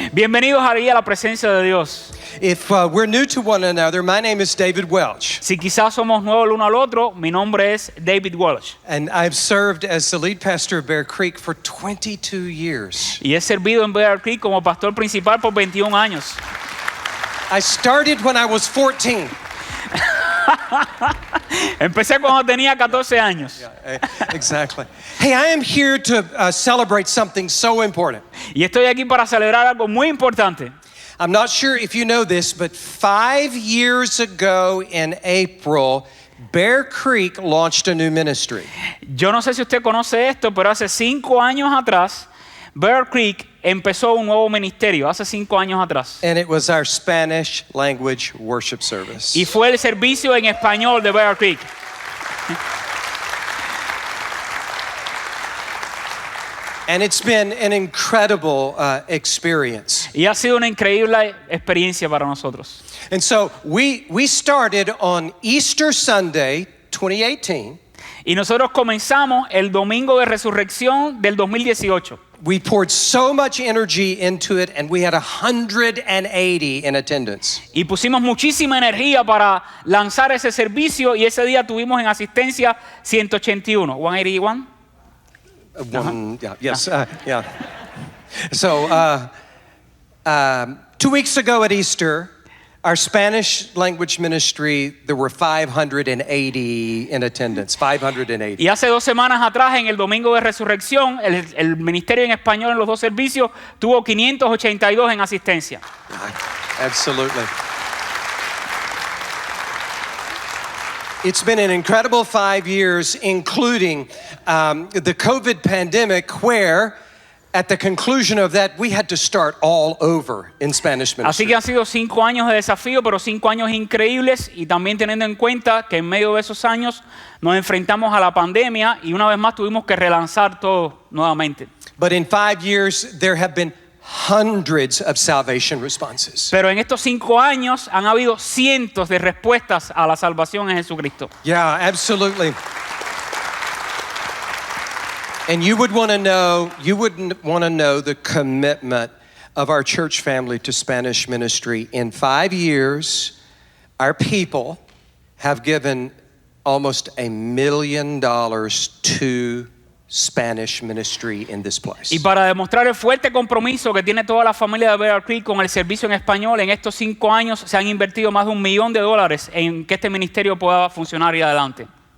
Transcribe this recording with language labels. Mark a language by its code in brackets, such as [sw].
[es] Bienvenidos ahí a la presencia de Dios. [en] If we're new to one another, my name is David Welch, [es] Si quizás somos nuevos el uno al otro, mi nombre es David Welch. [en] and I've served as the lead pastor of Bear Creek for 22 years. [es] Y he servido en Bear Creek como pastor principal por 21 años. [en] I started when I was 14. [es] Empecé cuando tenía 14 años. [en] Exactly. Hey, I am here to celebrate something so important. [es] Y estoy aquí para celebrar algo muy importante. [en] I'm not sure if you know this, but 5 years ago in April, Bear Creek launched a new ministry. [es] Yo no sé si usted conoce esto, pero hace 5 años atrás, Bear Creek empezó un nuevo ministerio, hace 5 años atrás. [en] And it was our Spanish language worship service. [es] Y fue el servicio en español de Bear Creek. [en] And it's been an incredible experience. [es] Y ha sido una increíble experiencia para nosotros. [en] And so we started on Easter Sunday 2018. [es] Y nosotros comenzamos el domingo de resurrección del 2018. [en] We poured so much energy into it, and we had 180 in attendance. [es] Y pusimos muchísima energía para lanzar ese servicio y ese día tuvimos en asistencia 181. [en] 181? Yeah. So 2 weeks ago at Easter, our Spanish language ministry, there were 580 in attendance, 580. [es] Y hace 2 semanas atrás, en el domingo de resurrección, el ministerio en español en los dos servicios tuvo 582 en asistencia. [en] Absolutely. It's been an incredible 5 years, including the COVID pandemic, where at the conclusion of that, we had to start all over in Spanish [es] Así [en] ministry. [es] que han sido 5 años de desafío, pero 5 años increíbles, y también teniendo en cuenta que en medio de esos años nos enfrentamos a la pandemia y una vez más tuvimos que relanzar todo nuevamente. [en] But in 5 years, there have been hundreds of salvation responses. [es] Pero en estos 5 años han habido cientos de respuestas a la salvación en Jesucristo. [en] Yeah, absolutely. And you wouldn't want to know the commitment of our church family to Spanish ministry. In 5 years, our people have given almost $1 million to Spanish ministry in this place. [es] Y para demostrar el fuerte compromiso que tiene toda la familia de Bear Creek con el servicio en español, en estos 5 años se han invertido más de $1 millón en que este ministerio pueda funcionar y adelante.